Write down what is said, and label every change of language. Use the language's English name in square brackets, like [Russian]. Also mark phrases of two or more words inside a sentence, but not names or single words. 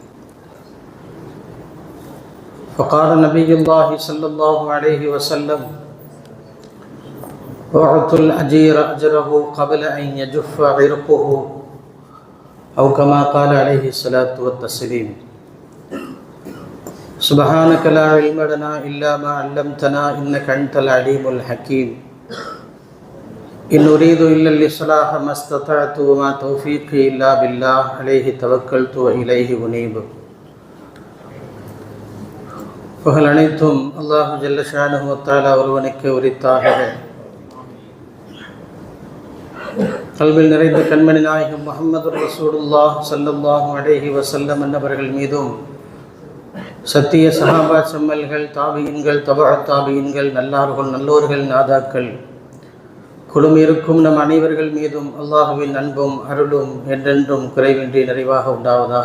[Arabic] فقال نبي الله صلى الله عليه وسلم: أعطوا الأجير أجره قبل أن يجف عرقه، أو كما قال عليه الصلاة والتسليم. سبحانك لا علم لنا إلا ما علمتنا إنك أنت العليم الحكيم. إن أريد إلا الإصلاح ما استطعت وما توفيقي إلا بالله عليه توكلت وإليه أنيب. [Tamil] புகழ் அனைத்தும் [Arabic] الله جل شأنه و تعالى [Tamil] ஒருவனுக்கு உரித்தாக. கல்வில் நிறைந்த கண்மணி நாயகம் முஹம்மது ரசூலுல்லாஹ் [Arabic] صلى الله عليه وسلم [Tamil] என்பவர்கள் மீதும், சத்திய சஹாபா செம்மல்கள், தாபியின்கள், தபஅத் தாபியின்கள், நல்லார்கள், நல்லோர்கள், நாதாக்கள் குழுமிருக்கும் நம் அனைவர்கள் மீதும் அல்லாஹுவின் அன்பும் அருளும் என்றென்றும் குறைவின்றி நிறைவாக உண்டாவதாக.